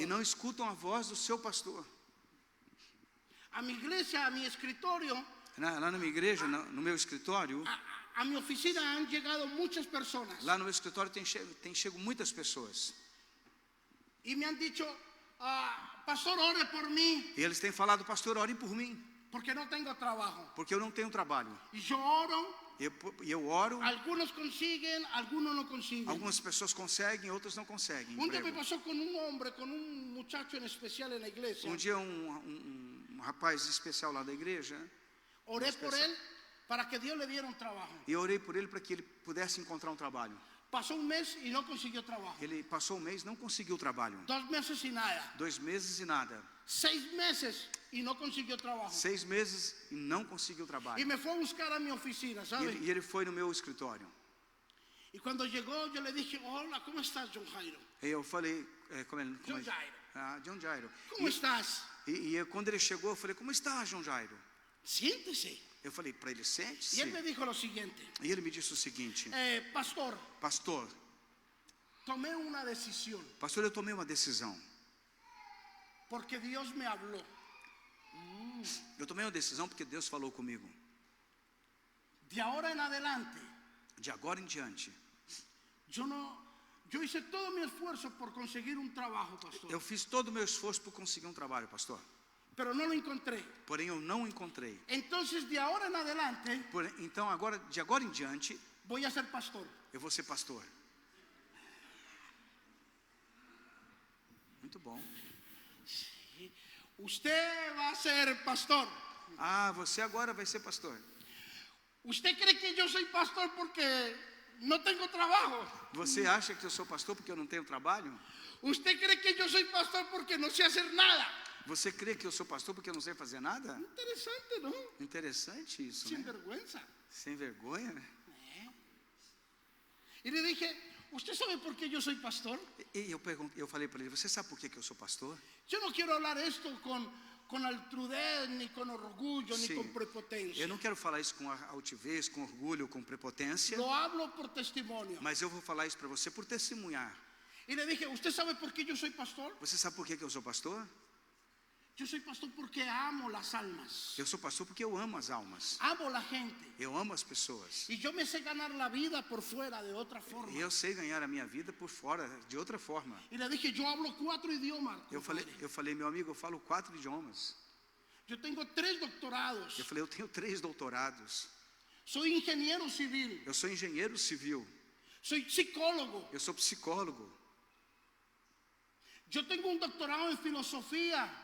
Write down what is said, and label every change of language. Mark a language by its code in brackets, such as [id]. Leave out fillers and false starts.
[pt] e não escutam a voz do seu pastor? [es] A mi iglesia, a mi escritorio, [pt] Lá na minha igreja, no meu escritório, [es] a mi oficina han llegado muchas personas [pt] lá no meu escritório tem chego muitas pessoas. [es] y me han dicho, pastor, ore por mí [pt] E eles têm falado, pastor, ore por mim, [es] porque no tengo trabajo. [pt] porque eu não tenho trabalho. [es] Y yo oro, [pt] E eu oro, [es] algunos consiguen, algunos no consiguen. [pt] algumas pessoas conseguem, outras não conseguem [es] Un día me [pt] emprego. [es] pasó con un hombre, con un muchacho en especial en la iglesia. [pt] Dia um rapaz especial lá da igreja, [es] Oré por él para que Dios le diera un trabajo. [pt] e eu orei por ele para que ele pudesse encontrar um trabalho. [es] Pasó un mes y no consiguió trabajo. [pt] Ele passou um mês, não conseguiu trabalho. [es] 2 meses y nada. [pt] 2 meses e nada. [es] 6 meses y no consiguió trabajo. [pt] 6 meses e não conseguiu trabalho. [es] Y me fue a buscar a mi oficina, ¿sabe? [pt] E ele foi no meu escritório. [es] Y cuando llegó yo le dije, hola, ¿cómo estás, John Jairo? [pt] E eu falei, John Jairo. John Jairo. [es] ¿Cómo estás? [pt] E quando ele chegou, eu falei, como está, John Jairo? [es] Siéntese. [pt] Eu falei para ele, [es] Y [pt] sente-se. [es] él me dijo lo siguiente, [pt] E ele me disse o seguinte, [es] pastor, [pt] pastor, [es] tomé una decisión [pt] eu tomei uma decisão. [es] porque Dios me habló. [pt] Eu tomei uma decisão porque Deus falou comigo. [es] De ahora en adelante, [pt] De agora em diante, [es] yo hice todo mi esfuerzo por conseguir un trabajo, pastor, [pt] eu fiz todo o meu esforço por conseguir um trabalho, pastor. [es] pero no lo encontré. [pt] Porém, eu não encontrei. [es] Entonces, de ahora en adelante, [pt] Então, de agora em diante, [es] voy a ser pastor. [pt] eu vou ser pastor. Muito bom. [es] Usted va a ser pastor. [pt] Ah, você agora vai ser pastor. [es] ¿Usted cree que yo soy pastor porque no tengo trabajo? [pt] Você acha que eu sou pastor porque eu não tenho trabalho? [es] ¿Usted cree que yo soy pastor porque no sé hacer nada? [pt] Você crê que eu sou pastor porque eu não sei fazer nada? [es] Interesante, ¿no? [pt] Interessante isso, [es] Sin [pt] né? [es] vergüenza. [pt] Sem vergonha, né? [es] Y le dije, ¿Usted sabe por qué yo soy pastor? [pt] E eu falei para ele, você sabe por que eu sou pastor? [es] Yo no quiero hablar esto con altrudez, ni con orgullo, ni [pt] Sim. [es] con prepotencia. [pt] Eu não quero falar isso com altivez, com orgulho, com prepotência, [es] Lo hablo por testimonio. [pt] mas eu vou falar isso para você por testemunhar. [es] Y le dije, ¿usted sabe por qué yo soy pastor? [pt] Você sabe por que eu sou pastor? [es] Yo soy pastor porque amo las almas. [pt] Eu sou pastor porque eu amo as almas. [es] Amo la gente. [pt] Eu amo as pessoas. [es] Y yo me sé ganar la vida por fuera de otra forma. [pt] E eu sei ganhar a minha vida por fora, de outra forma. [es] Y le dije, yo hablo 4 idiomas. [pt] Eu falei, meu amigo, eu falo 4 idiomas. [es] Yo tengo 3 doctorados. [pt] Eu falei, eu tenho 3 doutorados. [es] Soy ingeniero civil. [pt] Eu sou engenheiro civil. [es] Soy psicólogo. [pt] Eu sou psicólogo. [es] Yo tengo un doctorado en filosofía